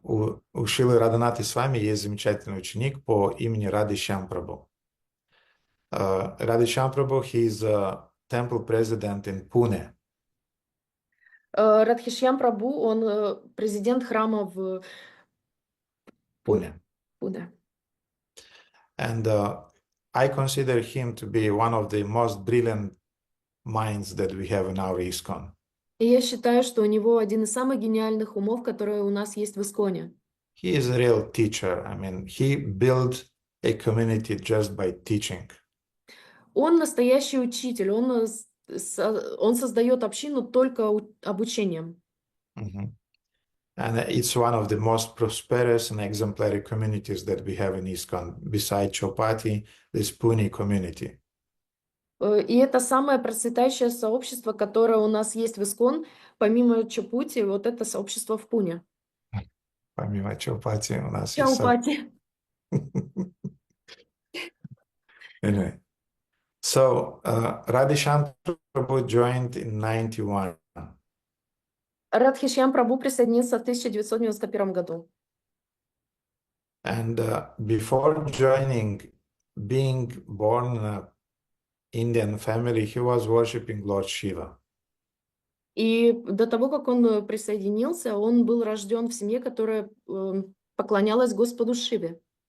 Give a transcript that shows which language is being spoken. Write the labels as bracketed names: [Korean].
[Russian] У Шилы Радханаты с вами есть замечательный ученик по имени Радhishyam Prabhu. [English] Radhishyam Prabhu, he is a temple president in Pune. [Russian] Радхишьям Прабhu, он президент храма в [English] Pune. [Russian] Пуне. [English] And I consider him to be one of the most brilliant minds that we have in our ISKCON. [Russian] И я считаю, что у него один из самых гениальных умов, которые у нас есть в Исконе. [English] He is a real teacher. I mean, he built a community just by teaching. [Russian] Он настоящий учитель, он создает общину только обучением. [English] And it's one of the most prosperous and exemplary communities that we have in ISKCON, besides Chopati, this Pune community. [Russian] И это самое процветающее сообщество, которое у нас есть в Искон, помимо Чопути, вот это сообщество в Пуне. Помимо Чопати у нас Чаупати. [English] Anyway, so Radhishyam Prabhu joined in 91. [Russian] Радхишьям Прабhu присоединился в 1991 году. [English] And before joining, being born in an Indian family, he was worshiping Lord Shiva. [Russian] И до того, как он присоединился, он был рожден в семье, которая поклонялась Господу Шиве.